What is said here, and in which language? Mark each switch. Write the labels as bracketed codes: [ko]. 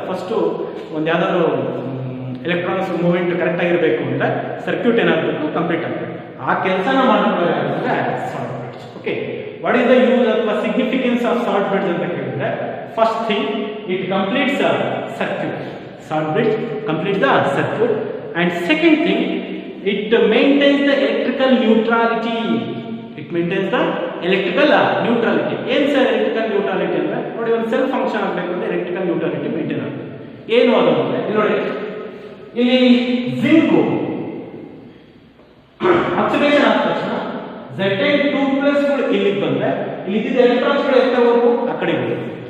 [kn] First ಒಂದು ಯಾವ್ದಾದ್ರು electrons movement correct ಆಗಿರಬೇಕು ಅಂದ್ರೆ ಸರ್ಕ್ಯೂಟ್ ಏನಾಗಬೇಕು, ಕಂಪ್ಲೀಟ್ ಆಗಬೇಕು. ಆ ಕೆಲಸನ ಮಾಡ್ತಾರೆ [en] Salt bridge. Okay, what is the use ಅಥವಾ significance of salt bridge [kn] ಅಂತ ಕೇಳಿದ್ರೆ, [en] First thing, it completes circuit. Salt bridge completes the circuit. And second thing, it maintains the electrical neutrality. It maintains the electrical neutrality. [kn] ಏನು sir electrical neutrality ಅಂದ್ರೆ, ನೋಡಿ, ಒಂದು cell function ಆಗಬೇಕು ಅಂದ್ರೆ electrical neutrality maintain ಆಗುತ್ತೆ. ಏನು ಅದು ಅಂದ್ರೆ, ನೋಡಿ, ಇಲ್ಲಿ ಜಿಂಕ್ ಆಕ್ಸಿಡೇಷನ್ ಆದ ತಕ್ಷಣ Zn2+ ಇಲ್ಲಿಗೆ ಬಂದ್ರೆ, ಇಲ್ಲಿ ಎಲೆಕ್ಟ್ರಾನ್ಸ್ ಗಳು ಎತ್ತ ಹೋಗ್ಬೇಕು, ಆ ಕಡೆ ಹೋಗ್ಬೇಕು.